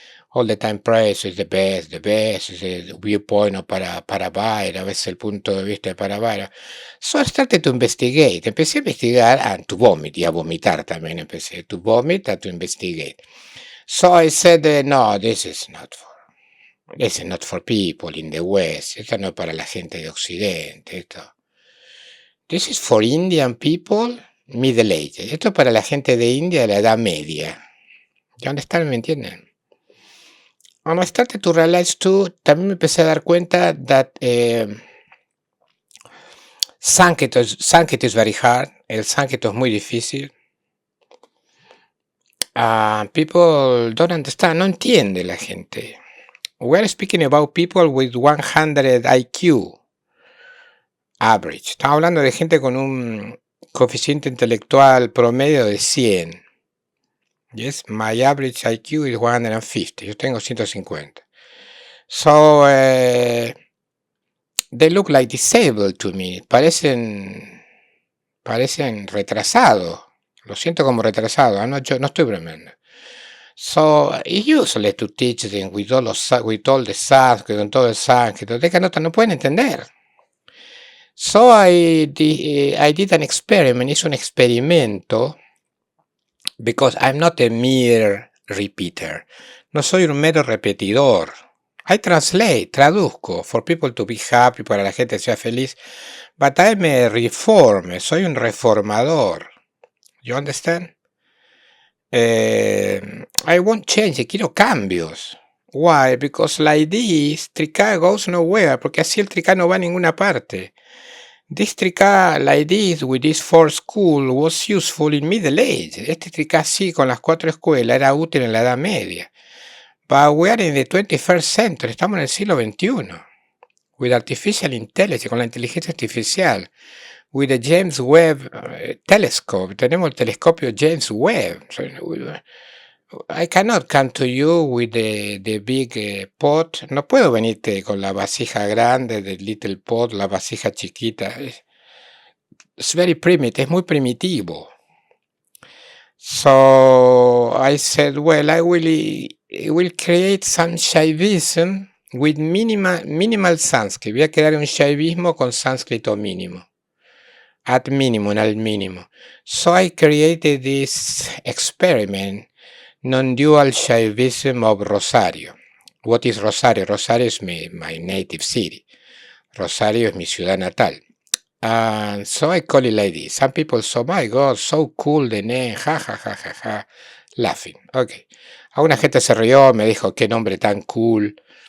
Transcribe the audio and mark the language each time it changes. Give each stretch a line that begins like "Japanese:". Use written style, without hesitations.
English: All the time praise is the best, is the viewpoint of Paravaira,
Spanish: a veces el punto de vista de Paravaira.
English: So I started to investigate.
Spanish: Empecé a investigar
English: and to vomit,
Spanish: y a vomitar también empecé.
English: To vomit and to investigate. So I said, no, this is not for people in the West.
Spanish: Esto no es para la gente de Occidente.
English: This is for Indian people, Middle Ages.
Spanish: Esto es para la gente de India de la Edad Media. ¿Dónde están? ¿Me entienden?
English: And I started to realize too,
Spanish: también me empecé a dar cuenta
English: that Sánscrito is very hard.
Spanish: El sánscrito es muy difícil.
English: People don't understand,
Spanish: no entiende la gente.
English: We're speaking about people with 100 IQ average.
Spanish: Estamos hablando de gente con un coeficiente intelectual promedio de 100.
English: Yes, my average IQ is 150.
Spanish: Yo tengo 150.
English: So, they look like disabled to me.
Spanish: Parecen retrasados. Lo siento como retrasado. Yo no estoy bromeando.
English: So, it's useless to teach them with all the Sanskrit,
Spanish: con todo el sánscrito. No pueden entender.
English: So, I did an experiment.
Spanish: Hice un experimento.
English: Because I'm not a mere repeater.
Spanish: No soy un mero repetidor.
English: I translate,
Spanish: traduzco,
English: for people to be happy,
Spanish: para la gente sea feliz.
English: But I'm a reformer.
Spanish: Soy un reformador.
English: You understand? I won't change.
Spanish: Quiero cambios.
English: Why? Because like this, Trika goes nowhere.
Spanish: Porque así el Trika no va a ninguna parte.
English: This Trika like this, with this 4 school, was useful in Middle Age.
Spanish: Este Trika así, con las 4 escuelas, era útil en la Edad Media.
English: But we are in the 21st century.
Spanish: Estamos en el siglo XXI.
English: With artificial intelligence,
Spanish: con la inteligencia artificial.
English: With the James Webb telescope.
Spanish: Tenemos el telescopio James Webb.
English: I cannot come to you with the big pot.
Spanish: No puedo venirte con la vasija grande,
English: the little pot,
Spanish: la vasija chiquita.
English: It's very primitive.
Spanish: Es muy primitivo.
English: So I said, well, I will create some Shaivism with minimal Sanskrit.
Spanish: Voy a crear un Shaivismo con sánscrito mínimo.
English: At minimum,
Spanish: al mínimo.
English: So I created this experiment, non-dual Shaivism of Rosario. What is Rosario? Rosario is my native city.
Spanish: Rosario es mi ciudad natal.
English: So I call it like this. Some people say, oh my God, so cool the name, ha ha ha ha ha. Laughing. Ok.
Spanish: Alguna gente se rió, me dijo, qué nombre tan cool.